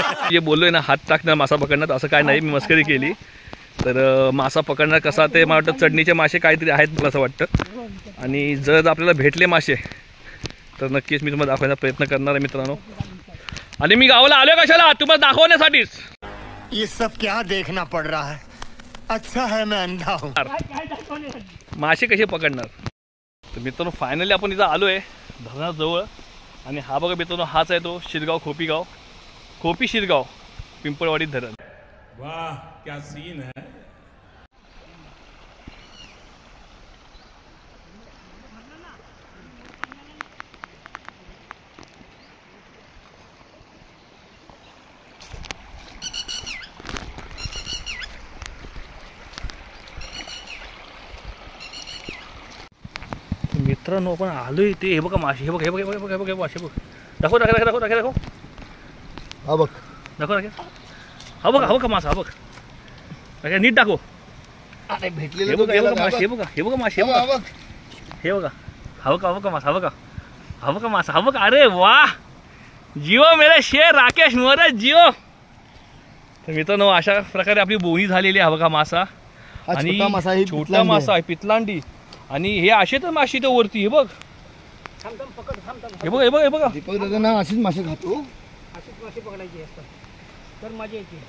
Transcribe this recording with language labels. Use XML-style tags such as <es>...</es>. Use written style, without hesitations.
<mr>जे बोललोय ना हात टाकणार मासा पकडणार असं काय नाही मी मस्करी केली. तर मासा पकडणार कसा ते मला वाटतं चढणीचे मासे काहीतरी आहेत मला असं वाटतं आणि जर आपल्याला भेटले मासे तर नक्कीच मी तुम्हाला दाखवण्याचा प्रयत्न करणार आहे मित्रांनो. आणि मी गावाला आलोय कशाला तुम्हाला दाखवण्यासाठीच.</mr> <hi>ये सब क्या देखना पड़ रहा है अच्छा है मैं अंधा हूँ.</hi> <mr>मासे कसे पकडणार. तर मित्रांनो फायनली आपण इथं आलोय धरणाजवळ आणि हा बघा मित्रांनो हाच आहे तो शिरगाव खोपी शिरगाव पिंपळवाडी धरण.</mr> <hi>वाह क्या सीन है.</hi> <mr>मित्रांनो आपण आलोय ते हे बघा मासे हे बघ हे बघ हे बघ हे बघ हे बघ मासे बघ दाखव दाखव दाखव दाखव दाखव हा बघ दाखव दाखव हा बघा मासा हा बघ नीट दाखव. अरे हे बघा हे बघा मासे हे बघा हे बघा मासे हे बघा हे बघा हा बघा मासा हा बघा मासा हा बघा.</mr> <hi>अरे वाह जिओ मेरे शेर राकेश मोरे जिओ.</hi> <mr>तर मित्रांनो अशा प्रकारे आपली बोनी झालेली आहे बघा मासा आणि छोटा मासा आहे पितलांडी आणि हे असे तर मासे तर वरती हे बघ हे बघ हे बघ हे बघा दीपक दादा ना अशीच मासे खातो. अशीच मासे पकडायची असतात तर मजा येते.</mr>